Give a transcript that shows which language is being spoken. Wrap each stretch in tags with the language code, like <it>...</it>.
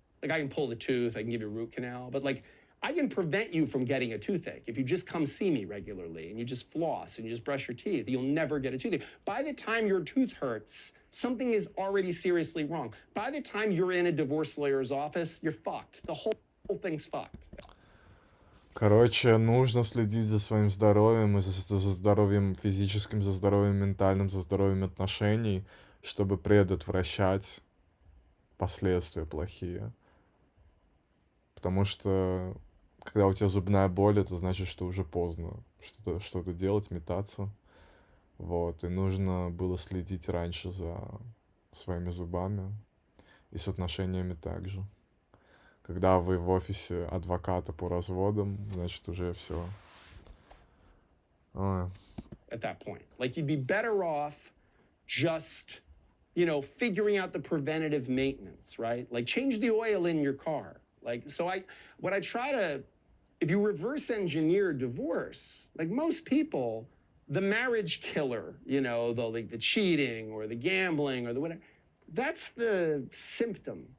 <en>Like, I can pull the tooth, I can give you a root canal, but like, I can prevent you from getting a toothache. If you just come see me regularly and you just floss and you just brush your teeth, you'll never get a toothache. By the time your tooth hurts, something is already seriously wrong. By the time you're in a divorce lawyer's office, you're fucked. The whole thing's fucked.</en> <ru>Короче, нужно следить за своим здоровьем, и за здоровьем физическим, за здоровьем ментальным, за здоровьем отношений, чтобы предотвращать последствия плохие. Потому что когда у тебя зубная боль, это значит, что уже поздно что-то делать, метаться. Вот. И нужно было следить раньше за своими зубами и с отношениями также. Когда вы в офисе адвоката по разводам, значит, уже все.</ru> <en>At that point. Like, you'd be better off just, figuring out the preventative maintenance, right? Like, change the oil in your car. Like, so what I try to if you reverse engineer divorce, like most people, the marriage killer, you know, the cheating or the gambling or the whatever, that's the symptom.</en>